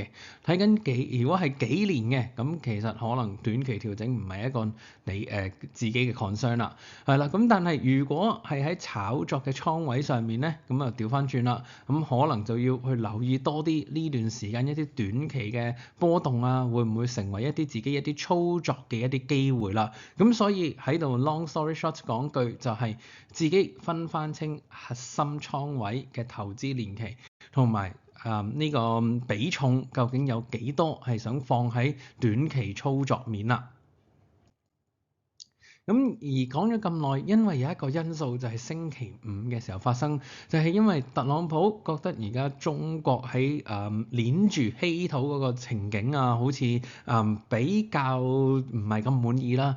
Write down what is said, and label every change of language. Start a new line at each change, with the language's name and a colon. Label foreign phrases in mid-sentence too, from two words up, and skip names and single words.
Cantonese: 睇緊如果係幾年嘅，咁其實可能短期調整唔係一個你自己嘅 concern 啦，係啦。咁但係如果係喺炒作嘅倉位上面咧，咁啊調翻轉啦，咁可能就要去留意多啲呢段時間一啲短期嘅波動啊，會唔會成為一啲自己一啲操作嘅一啲機會啦？咁所以喺度
English: long story short
Cantonese: 講句就係自己分翻清核心倉位嘅投資年期同埋呢個比重究竟有幾多係想放喺短期操作面啦。咁而講咗咁耐，因為有一個因素就係星期五嘅時候發生，就係因為特朗普覺得而家中國喺鏈住稀土嗰個情景啊，好似比較唔係咁滿意啦。